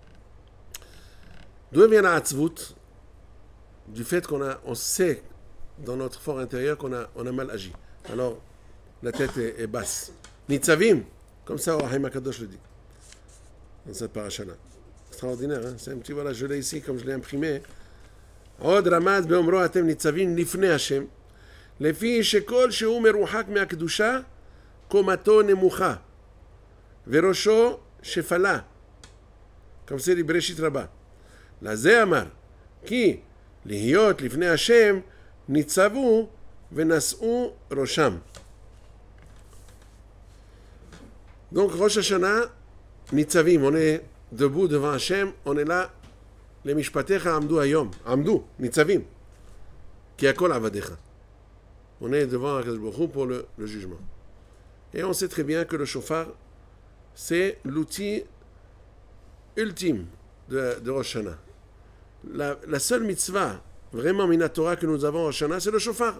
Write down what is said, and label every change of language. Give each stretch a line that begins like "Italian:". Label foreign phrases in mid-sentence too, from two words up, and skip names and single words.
French: D'où vient la hatzvut? Du fait on sait dans notre fort intérieur qu'on a mal agi. Alors, la tête est basse. Nitzavim, comme ça, Rahim Akadosh le dit. Dans cette paracha-là. Extraordinaire, hein? C'est un petit, voilà, je l'ai ici comme je l'ai imprimé.
Hebrew: עוד רמז באומרו אתם ניצבים לפני השם, לפי שכל שהוא מרוחק מהקדושה, קומתו נמוכה, וראשו שפלה.
French: comme c'est dit בראשית רבה.
Hebrew: לזה אמר, כי להיות לפני השם ניצבו ונשאו ראשם.
French: Donc, Rosh Hashanah, Nitzavim, on est debout devant Hachem, on est là, les
Hebrew: למשפטיך עמדו היום,
French: Amdu, Nitzavim, qui a
Hebrew: כל עבדיך.
French: On est devant
Hebrew: הקדוש ברוך הוא
French: pour le jugement. Et on sait très bien que le shofar, c'est l'outil ultime de Rosh Hashanah. La seule mitzvah, vraiment minatora que nous avons en Rosh Hashanah, c'est le shofar.